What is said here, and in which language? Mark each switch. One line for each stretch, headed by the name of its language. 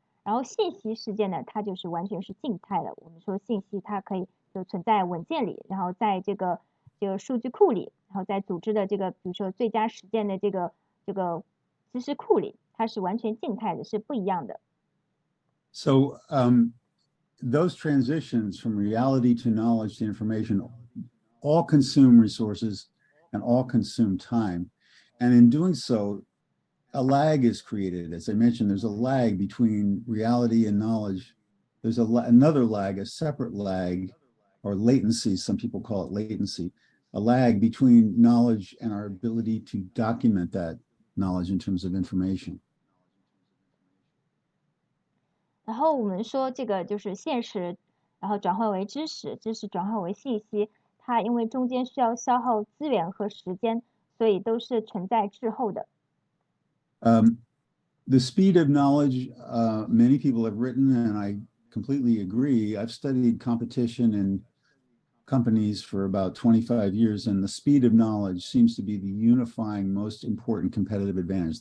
Chinese: 然后信息世界呢，它就是完全是静态的。我们说信息它可以就存在文件里，然后在这个数据库里，然后在组织的这个比如说最佳实践的这个知识库里，它是完全静态的，是不一样的。
English: So those transitions from reality to knowledge to information all consume resources and all consume time. And in doing so, a lag is created. As I mentioned, there's a lag between reality and knowledge. There's another lag, a separate lag, or latency, some people call it latency, a lag between knowledge and our ability to document that knowledge in terms of information.
Chinese: 然后我们说这个就是现实，然后转换为知识，知识转换为信息，它因为中间需要消耗资源和时间，所以都是存在滞后的。
English: The speed of knowledge, many people have written, and I completely agree. I've studied competition in companies for about 25 years, and the speed of knowledge seems to be the unifying most important competitive advantage.